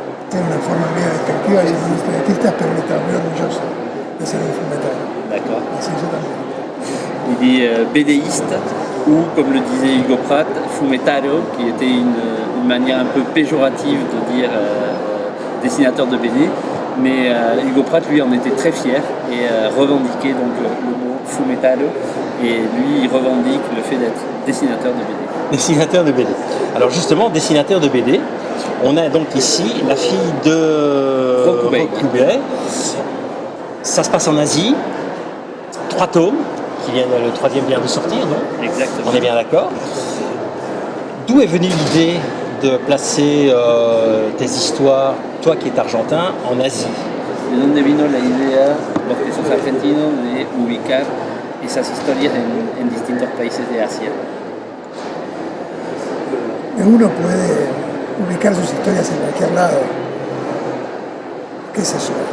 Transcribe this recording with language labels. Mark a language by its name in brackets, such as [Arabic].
[Spanish] Tiene una forma medio despectiva de ser un historietista, pero él está muy orgulloso de ser un fumetaro. [French] D'accord. [Spanish] Así yo también. [French] Il dit BDiste, ou comme le disait Hugo Pratt, fumetaro, qui était une manière un peu péjorative de dire dessinateur de BD. Mais Hugo Pratt, lui, en était très fier et revendiquait donc le mot fumetaro. Et lui, il revendique le fait d'être dessinateur de BD. Dessinateur de BD. Alors justement, dessinateur de BD, on a donc ici la fille de Rokubei. Ça se passe en Asie, 3 tomes, le 3e vient de sortir, non? Exactement. On est bien d'accord. D'où est venue l'idée de placer tes histoires, toi qui es argentin, en Asie? [Spanish] ¿De dónde vino la idea, los que sos argentinos, de ubicar esas historias en distintos países de Asia? Uno puede ubicar sus historias en cualquier lado. ¿Qué es eso?